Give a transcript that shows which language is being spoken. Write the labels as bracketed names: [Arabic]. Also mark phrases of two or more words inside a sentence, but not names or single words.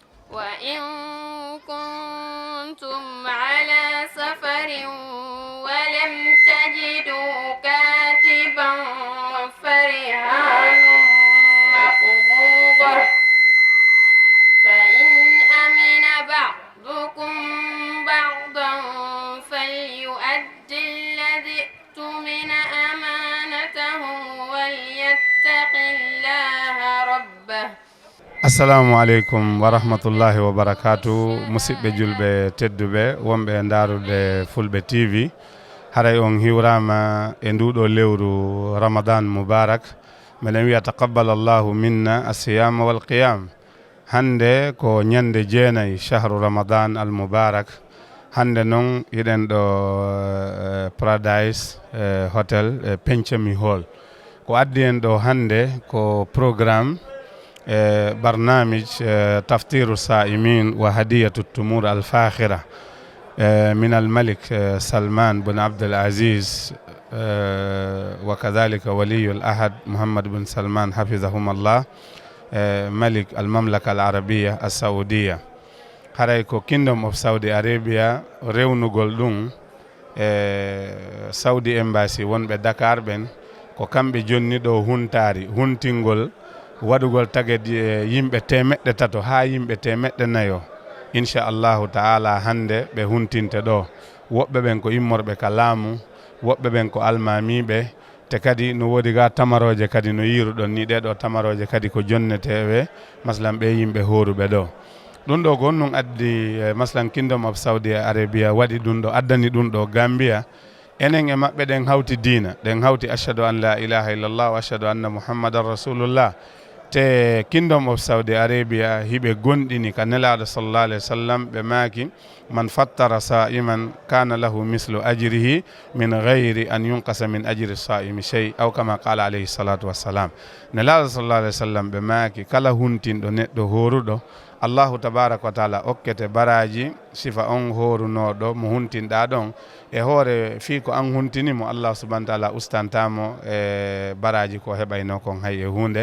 [Arabic] وإن كنتم على سفر ولم تجدوا كاتبا فرهان مقبوضة فإن أمن بعضكم بعضا فليؤد الذي اؤتمن أمانته وليتق الله ربه. السلام عليكم ورحمة الله وبركاته [Fula] musidɓe julɓe tedduɓe wonɓe darude fulɓe tv haray on hiwrama e nduɗo lewru [Arabic] رمضان مبارك [Fula] minen wiya [Arabic] تقبل الله منا الصيام والقيام. [Fula] hande ko ñande jeenayi [Arabic] شهر رمضان المبارك. [Fula] hande noon yiɗen ɗo paradise hotel pencami hall ko addi en ɗo hande ko programme [Arabic] برنامج تفطير الصائمين وهدية التمور الفاخرة من الملك سلمان بن عبد العزيز وكذلك ولي العهد محمد بن سلمان حفظهما الله ملك المملكة العربية السعودية. [Fula] haray ko Kingdom of Saudi Arabia rewnugol ɗum Saudi Embassy wonɓe Dakar ɓen ko kamɓe jonni ɗo huntari huntingol waɗugol tagedi yimɓe temeɗɗe tato ha yimɓe temeɗɗe nayo [Arabic] إن شاء الله تعالى [Fula] hande ɓe huntinte ɗo. woɓɓe ɓen ko immorɓe ka laamu, woɓɓe ɓen ko almamiɓe, te kadi no woodi ga tamaroje kadi no yiruɗon ni ɗeɗo tamaroje kadi ko jonneteɓe maslan ɓe yimɓe horuɓe ɗo. ɗum ɗo ko honnon addi maslan Kingdom of Saudi Arabia waɗi ɗum ɗo addani ɗum ɗo Gambia. enen e maɓɓe ɗen hawti diina, ɗen hawti [Arabic] أشهد أن لا إله إلا الله وأشهد أن محمدا رسول الله. [Fula] te Kingdom of Saudi Arabia hiɓe gonɗini ka nelaɗo sallallahu alaihi wasallam ɓe maaki [Arabic] من فطر صائما كان له مثل أجره من غير أن ينقص من أجر الصائم شيء أو كما قال عليه الصلاة والسلام. [Fula] nelaɗo [Arabic] صلى الله عليه وسلم [Fula] ɓe maaki kala huntinɗo neɗɗo horuɗo [Arabic] الله تبارك وتعالى [Fula] okkete baraji sifa on horunoɗo mo huntinɗa ɗon e hoore fi ko an huntinimo [Arabic] الله سبحانه وتعالى [Fula] ustantamo e baraji ko heɓayno kon hay e hunde.